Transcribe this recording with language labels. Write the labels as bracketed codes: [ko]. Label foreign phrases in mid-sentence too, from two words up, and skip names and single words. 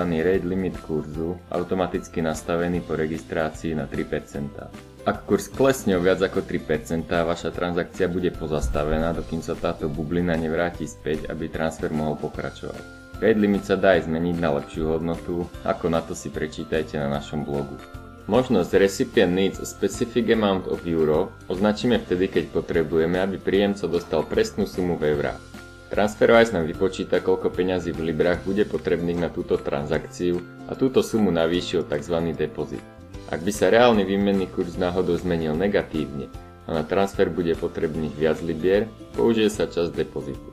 [en] Rate limit [sk] kurzu, automaticky nastavený po registrácii na 3%. Ak kurz klesne o viac ako 3%, vaša transakcia bude pozastavená, dokým sa táto bublina nevráti späť, aby transfer mohol pokračovať. [en] Rate limit [sk] sa dá aj zmeniť na lepšiu hodnotu, ako na to si prečítajte na našom blogu. Možnosť [en] Recipient needs a specific amount of euro [sk] označíme vtedy, keď potrebujeme, aby príjemca dostal presnú sumu v eurách. TransferWise nám vypočíta, koľko peňazí v librách bude potrebných na túto transakciu a túto sumu navýši o tzv. Depozit. Ak by sa reálny výmenný kurz náhodou zmenil negatívne a na transfer bude potrebných viac libier, použije sa časť depozitu.